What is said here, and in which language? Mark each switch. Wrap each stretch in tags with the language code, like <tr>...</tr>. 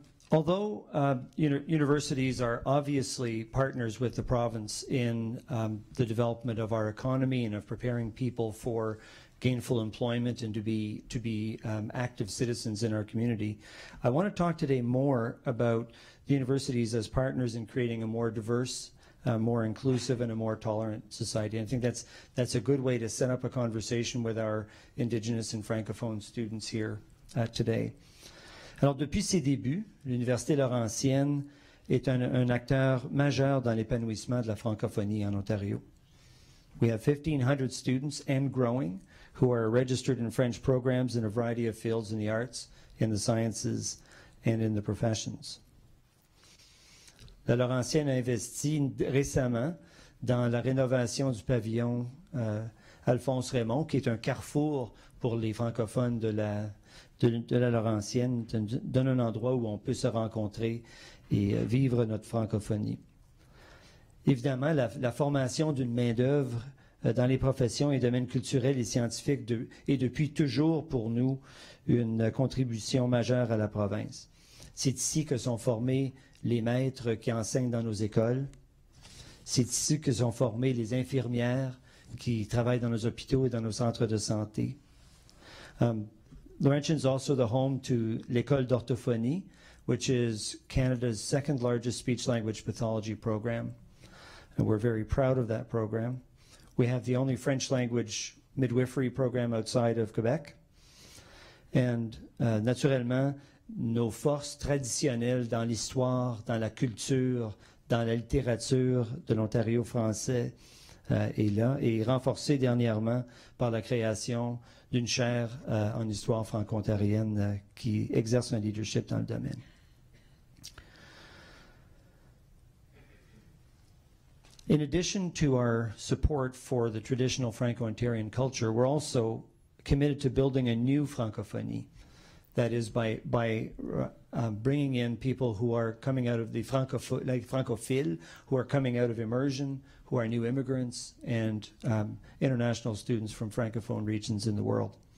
<en>Although universities are obviously partners with the province in the development of our economy and of preparing people for gainful employment and to be active citizens in our community, I want to talk today more about the universities as partners in creating a more diverse, more inclusive, and a more tolerant society. And I think that's a good way to set up a conversation with our Indigenous and Francophone students here today.</en> <fr>Alors, depuis ses débuts, l'Université Laurentienne est un acteur majeur dans l'épanouissement de la francophonie en Ontario.</fr> <en>We have 1,500 students and growing who are registered in French programs in a variety of fields in the arts, in the sciences, and in the professions.</en> <fr>La Laurentienne a investi récemment dans la rénovation du pavillon Alphonse Raymond, qui est un carrefour pour les francophones de la Laurentienne, donne un endroit où on peut se rencontrer et vivre notre francophonie. Évidemment, la formation d'une main-d'œuvre dans les professions et domaines culturels et scientifiques est depuis toujours pour nous une contribution majeure à la province. C'est ici que sont formés les maîtres qui enseignent dans nos écoles. C'est ici que sont formées les infirmières qui travaillent dans nos hôpitaux et dans nos centres de santé.</fr> <en>Laurentian is also the home to l'École d'orthophonie, which is Canada's second largest speech-language pathology program. And we're very proud of that program. We have the only French-language midwifery program outside of Quebec.</en> <fr>And naturellement, nos forces traditionnelles dans l'histoire, dans la culture, dans la littérature de l'Ontario français est là, et renforcé dernièrement par la création d'une chaire en histoire franco-ontarienne qui exerce un leadership dans le domaine.</fr> <en>In addition to our support for the traditional Franco-Ontarian culture, we're also committed to building a new francophonie. That is by bringing in people who are coming out of the francophiles, who are coming out of immersion, who are new immigrants, and international students from francophone regions in the world.</en>